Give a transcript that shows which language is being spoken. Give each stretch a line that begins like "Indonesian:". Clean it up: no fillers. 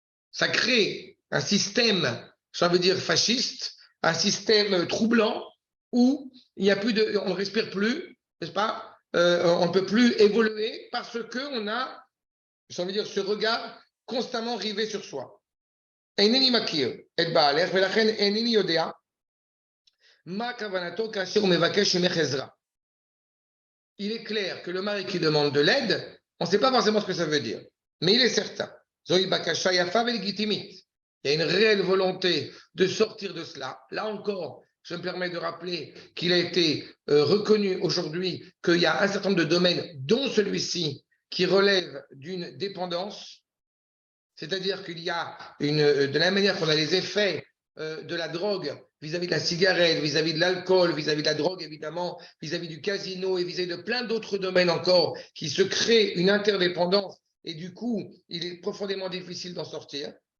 French: Ça crée un système, ça veut dire fasciste, un système troublant où il n'y a plus de, on ne respire plus, n'est-ce pas? On ne peut plus évoluer parce qu'on a, ça veut dire, ce regard constamment rivé sur soi.
Hebrew: אינני מכיר את בעלך ולכן אינני יודע מה כוונתו כאשר הוא מבקש ממך עזרה.
French: Il est clair que le mari qui demande de l'aide, on ne sait pas forcément ce que ça veut dire, mais il est certain.
Hebrew: זוהי בקשה יפה ולגיטימית.
French: Il y a une réelle volonté de sortir de cela. Là encore, je me permets de rappeler qu'il a été reconnu aujourd'hui qu'il y a un certain nombre de domaines, dont celui-ci, qui relève d'une dépendance. C'est-à-dire qu'il y a de la même manière qu'on a les effets de la drogue vis-à-vis de la cigarette, vis-à-vis de l'alcool, vis-à-vis de la drogue évidemment, vis-à-vis du casino et vis-à-vis de plein d'autres domaines encore qui se créent une interdépendance et du coup, il est profondément difficile d'en sortir.